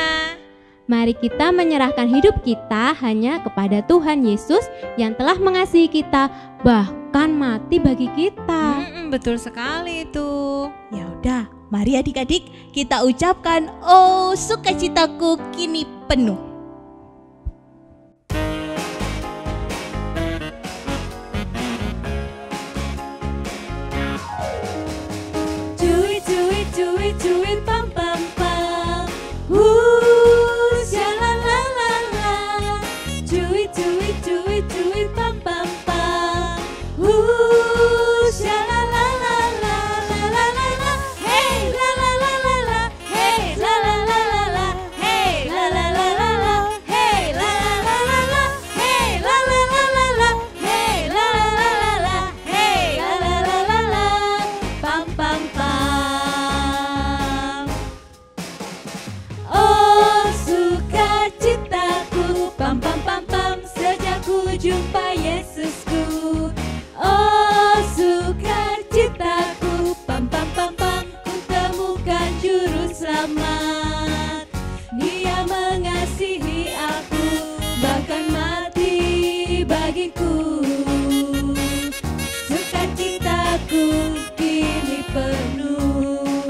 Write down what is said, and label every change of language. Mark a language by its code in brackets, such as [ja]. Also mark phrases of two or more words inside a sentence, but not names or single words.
[id] Mari kita menyerahkan hidup kita hanya kepada Tuhan Yesus yang telah mengasihi kita, bahkan mati bagi kita. Betul sekali itu. Ya udah, mari adik-adik kita ucapkan, oh sukacitaku kini penuh. [en] Do it, pam pam pam. Sha-la-la-la-la. Do it, pam pam pam. Sha-la-la-la-la, la-la-la-la. Hey, la-la-la-la-la. Hey, la-la-la-la-la. Hey, la-la-la-la-la. Hey, la-la-la-la-la. Hey, la-la-la-la-la. Hey, la-la-la-la-la. Hey, la-la-la-la-la. Pam pam pam. [id] Jumpa Yesusku, oh sukacitaku, pam pam pam pam, ku temukan juru selamat. Dia mengasihi aku, bahkan mati bagiku. Sukacitaku kini penuh.